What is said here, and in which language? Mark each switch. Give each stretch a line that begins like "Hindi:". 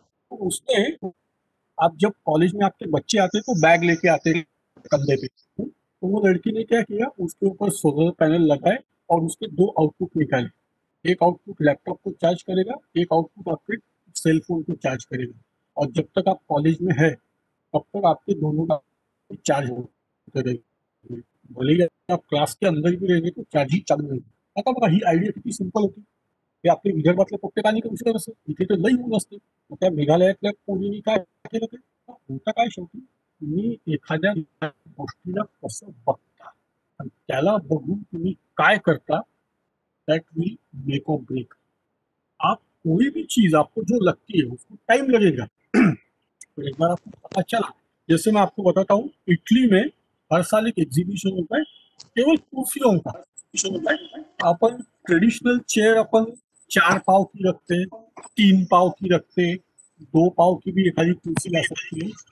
Hindi: तो उसमें आप जब कॉलेज में आपके बच्चे आते तो बैग लेके आते हैं कंधे पे, तो वो लड़की ने क्या किया, उसके ऊपर सोलर पैनल लगाए और उसके 2 आउटपुट निकाले। एक आउटपुट लैपटॉप को चार्ज करेगा, एक आउटपुट आपके सेल फोन को चार्ज करेगा, और जब तक आप कॉलेज में है तब तक आपके दोनों का चार्ज होते रहेगा। भले ही आप क्लास के अंदर भी रहेंगे तो चार्ज ही चालू रहेगा।
Marathi: आता बघा, ही आयडिया किती सिंपल होती. हे आपल्या विदर्भातल्या प्रत्येकाने करू शकत असतं. इथे तर लई ऊन असते. मग त्या मेघालयातल्या पोरींनी काय केलं, ते होतं काय शेवटी, तुम्ही एखाद्या गोष्टीला कसं बघता आणि त्याला बघून तुम्ही काय करता,
English: That will make or break.
Hindi: आप कोई भी चीज आपको जो लगती है उसको टाइम लगेगा. तो एक बार आपको पता चला, जैसे मैं आपको बताता हूँ, इटली में हर साल एक एग्जीबिशन होता है केवल कुर्सियों का. अपन ट्रेडिशनल चेयर अपन 4 पाव की रखते हैं, 3 पाव की रखते हैं, 2 पाव की भी एखादी कुर्सी ला सकती है.